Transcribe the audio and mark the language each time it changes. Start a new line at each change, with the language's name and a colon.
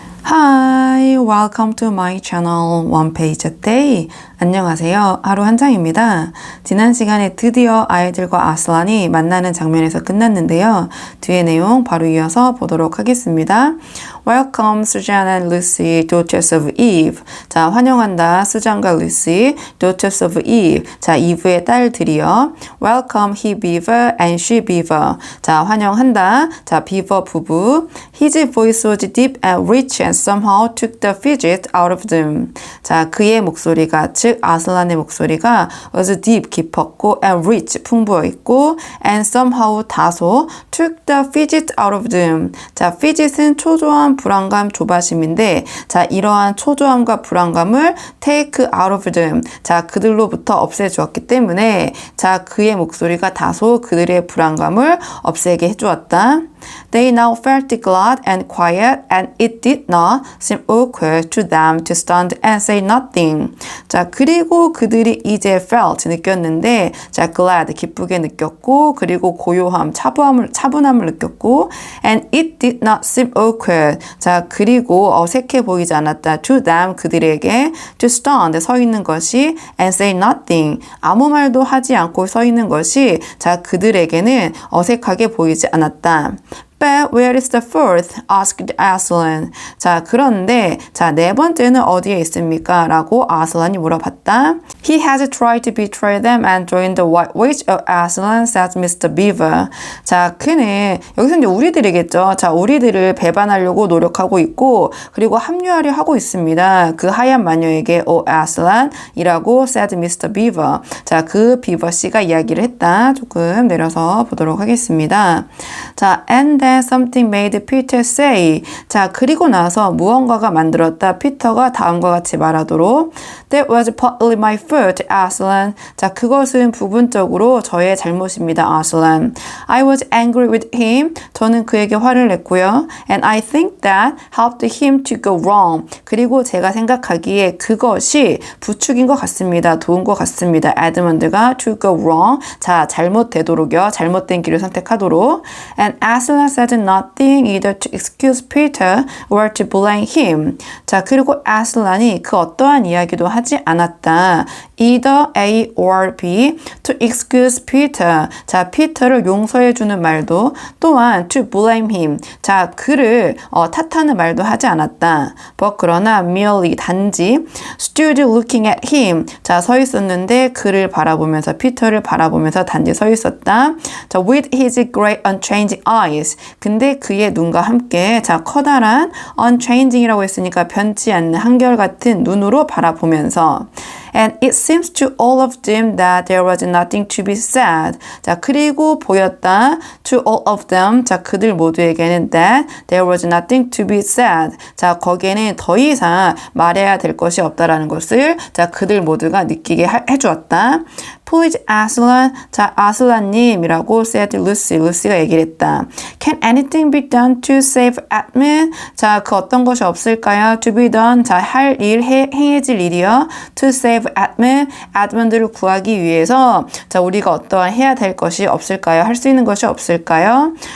English: Hi, welcome to my channel One Page a Day.
Korean: 안녕하세요. 하루 한 장입니다. 지난 시간에 드디어 아이들과 아슬란이 만나는 장면에서 끝났는데요. 뒤의 내용 바로 이어서 보도록 하겠습니다.
English: Welcome Susan and Lucy, daughters of Eve.
Korean: 자, 환영한다. 수잔과
English: 루시, daughters of Eve.
Korean: 자, 이브의 딸들이요.
English: Welcome he beaver and she beaver.
Korean: 자, 환영한다. 자,
English: beaver
Korean: 부부.
English: His voice was deep and rich and somehow took the fidget out of them.
Korean: 자, 그의 목소리가 즉 아슬란의 목소리가 was
English: deep
Korean: 깊었고
English: and rich
Korean: 풍부해 있고
English: and somehow
Korean: 다소
English: took the fidget out of them.
Korean: 자, fidget은 초조함, 불안감, 조바심인데 자, 이러한 초조함과 불안감을 take out of them. 자, 그들로부터 없애주었기 때문에 자, 그의 목소리가 다소 그들의 불안감을 없애게 해주었다.
English: They now felt glad and quiet and it did not seem awkward to them to stand and say nothing. 자, 그리고 그들이 이제 felt 느꼈는데 자,
Korean: glad
English: 기쁘게 느꼈고 그리고 고요함, 차분함을 느꼈고
Korean: and it did not seem awkward. 자, 그리고 어색해 보이지 않았다.
English: to them
Korean: 그들에게
English: to stand
Korean: 서 있는 것이
English: and say nothing
Korean: 아무 말도 하지 않고 서 있는 것이 자, 그들에게는 어색하게 보이지 않았다.
English: But where is the fourth? asked Aslan.
Korean: 자, 그런데 자, 네 번째는 어디에 있습니까? 라고 아슬란이 물어봤다.
English: He has tried to betray them and join the white witch of Aslan, said Mr. Beaver.
Korean: 자, 그는 여기서 이제 우리들이겠죠. 자, 우리들을 배반하려고 노력하고 있고 그리고 합류하려 하고 있습니다. 그 하얀 마녀에게
English: O Aslan
Korean: 이라고
English: said Mr. Beaver.
Korean: 자, 그 비버 씨가 이야기를 했다. 조금 내려서 보도록 하겠습니다.
English: 자, and then something made Peter say.
Korean: 자, 그리고 나서 무언가가 만들었다. 피터가 다음과 같이 말하도록
English: That was partly my fault, Aslan.
Korean: 자, 그것은 부분적으로 저의 잘못입니다, Aslan.
English: I was angry with him.
Korean: 저는 그에게 화를 냈고요.
English: And I think that helped him to go wrong.
Korean: 그리고 제가 생각하기에 그것이 부추긴 것 같습니다. 도운 것 같습니다. 에드먼드가
English: to go wrong.
Korean: 자, 잘못되도록요. 잘못된 길을 선택하도록.
English: And Aslan said nothing either to excuse Peter or to blame him.
Korean: 자, 그리고 아슬란이 그 어떠한 이야기도 하지 않았다.
English: Either A or B to excuse Peter.
Korean: 자, 피터를 용서해주는 말도 또한 to blame him. 자, 그를 탓하는 말도 하지 않았다.
English: But
Korean: 그러나
English: merely
Korean: 단지
English: stood looking at him.
Korean: 자, 서 있었는데 그를 바라보면서 피터를 바라보면서 단지 서 있었다.
English: 자, with his great unchanging eyes.
Korean: 근데 그의 눈과 함께 자, 커다란 unchanging이라고 했으니까 변치 않는 한결같은 눈으로 바라보면서
English: And it seems to all of them that there was nothing to be said.
Korean: 자, 그리고 보였다.
English: To all of them.
Korean: 자, 그들 모두에게는
English: that there was nothing to be said.
Korean: 자, 거기에는 더 이상 말해야 될 것이 없다라는 것을 자, 그들 모두가 느끼게 해주었다.
English: Please, Aslan.
Korean: 자, 아슬란님이라고
English: said Lucy.
Korean: 루시가 얘기를 했다.
English: Can anything be done to save Edmund?
Korean: 자, 그 어떤 것이 없을까요?
English: To be done.
Korean: 자, 할 일, 행해질 일이요.
English: To save Edmund.
Korean: 에드먼드를 구하기 위해서 자, 우리가 어떠한 해야 될 것이 없을까요? 할 수 있는 것이 없을까요?